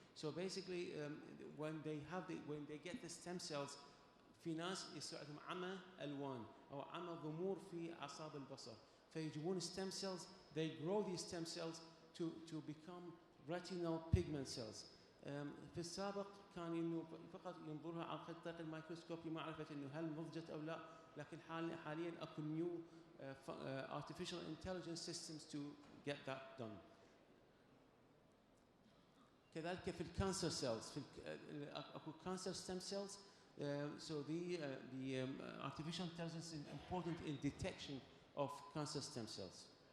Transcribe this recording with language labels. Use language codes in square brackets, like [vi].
[en] So basically, when they get the stem cells, [ar] في ناس يصير عمى ألوان أو عمى ضمور في أعصاب البصر، فيجيبون [en] stem cells, they grow these stem cells to become retinal pigment cells. [ar] في السابق كان إنه فقط ينظرها عن طريق الميكروسكوب لمعرفة إنه هل نضجت أو لا، لكن حاليا أكو [en] new artificial intelligence systems to get that done. [ar] كذلك في الكانسر cells، في أكو [en] cancer stem cells. So the artificial intelligence is important in detection of cancer stem cells.